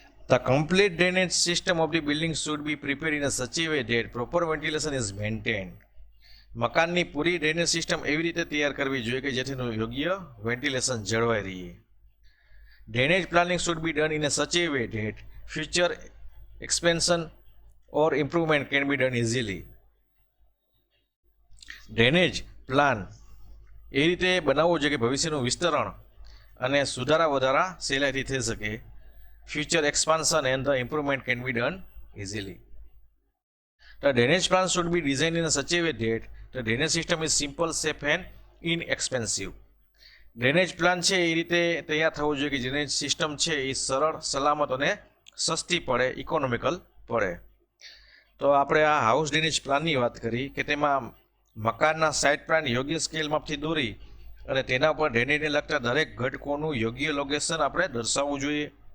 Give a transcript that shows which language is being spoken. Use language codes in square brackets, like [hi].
[en] The complete drainage system of the building should be prepared in a such a way that proper ventilation is maintained. [gu] મકાનની પૂરી drainage system એવી રીતે તૈયાર કરવી જોઈએ કે જેથીનું યોગ્ય વેન્ટિલેશન જળવાઈ રહે. [en] Drainage planning should be done in a such a way that future expansion or improvement can be done easily. [gu] Drainage plan એ રીતે બનાવવો જોઈએ કે ભવિષ્યનું વિસ્તરણ અને સુધારા વધારા સહેલાઈથી થઈ શકે. [en] Future expansion and the improvement can be done easily. The drainage plan should be designed in such a way that the drainage system is simple, safe and inexpensive. [gu] Drainage plan છે એ રીતે તૈયાર થવો જોઈએ કે ડ્રેનેજ સિસ્ટમ છે એ સરળ, સલામત અને સસ્તી પડે, ઇકોનોમિકલ પડે. તો આપણે આ હાઉસ ડ્રેનેજ પ્લાનની વાત કરી કે તેમાં મકાનના સાઇટ પ્લાન યોગ્ય સ્કેલ માપથી દોરી અને તેના પર ડ્રેનેજને લગતા દરેક ઘટકોનું યોગ્ય લોકેશન આપણે દર્શાવવું જોઈએ.